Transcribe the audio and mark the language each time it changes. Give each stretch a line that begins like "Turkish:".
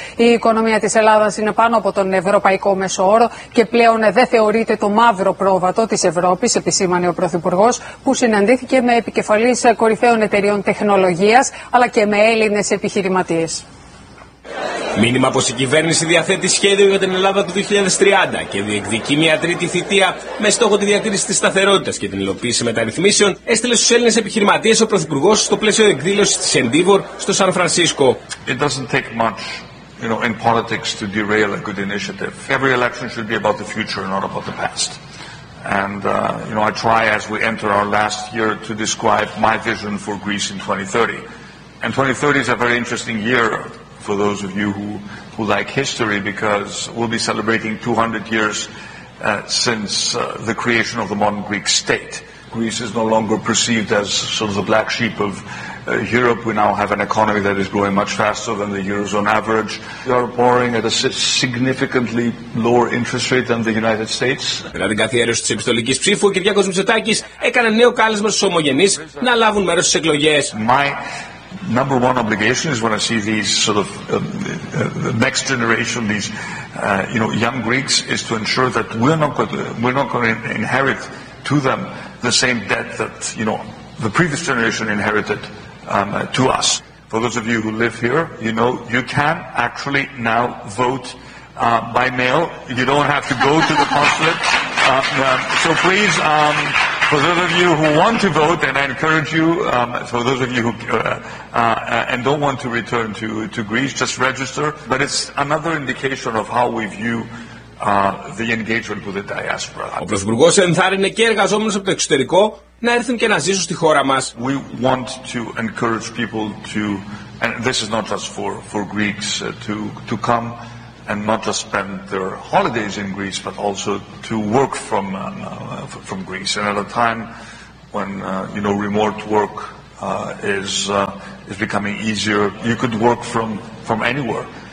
Greek: Η οικονομία της Ελλάδας είναι πάνω από τον ευρωπαϊκό μέσο όρο και πλέον δεν θεωρείται το μαύρο πρόβατο της Ευρώπης, επισήμανε ο Πρωθυπουργός, που συναντήθηκε με επικεφαλής κορυφαίων εταιριών τεχνολογίας αλλά και με Έλληνες επιχειρηματίες. Μήνυμα πως η κυβέρνηση διαθέτει σχέδιο για την Ελλάδα του 2030 και διεκδικεί μια τρίτη θητεία με στόχο τη διατήρηση της σταθερότητας και την υλοποίηση μεταρρυθμίσεων, έστειλε στους Έλληνες επιχειρηματίες ο Πρωθυπουργός στο πλαίσιο εκδήλωσης της Endeavor στο Σαν Φρανσίσκο.
English: It doesn't take much, you know, in politics to derail a good initiative. Every election should be about the future, not about the past. And you know, I try as we enter our last year to describe my vision for Greece in 2030. And 2030 is a very interesting year. For those of you who like history, because we'll be celebrating 200 years since the creation of the modern Greek state. Greece is no longer perceived as sort of the black sheep of Europe. We now have an economy that is growing much faster than the Eurozone average. We are borrowing at a significantly lower interest rate than the United States.
Greek: Μετά την καθιέρωση της επιστολικής ψήφου, ο Κυριάκος Μητσοτάκης έκανε νέο κάλεσμα στους ομογενείς να λάβουν μέρος στις εκλογές.
English: Number one obligation is when I see these sort of the next generation, these you know, young Greeks, is to ensure that we're not going to inherit to them the same debt that, you know, the previous generation inherited to us. For those of you who live here, you know, you can actually now vote by mail. You don't have to go to the consulate. So please, for those of you who want to vote, and I encourage you, for those of you who and don't want to return to Greece, just register. But it's another indication of how we view the engagement with the diaspora.
Greek: Ο Πρωθυπουργός ενθάρρυνε και εργαζόμενους από το εξωτερικό να έρθουν και να ζήσουν στη χώρα μας.
English: We want to encourage people to, and this is not just for Greeks, to come and not just spend their holidays in Greece, but also to work from Greece. And at a time when remote work is becoming easier, you could work from anywhere.